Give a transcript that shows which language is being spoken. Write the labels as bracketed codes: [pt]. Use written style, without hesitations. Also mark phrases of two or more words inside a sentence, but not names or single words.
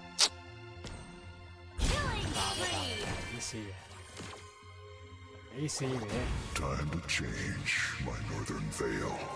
[en] Killing spree. [my] အေးဆေးပဲအေးဆေးပဲ [en] Time to change my northern veil.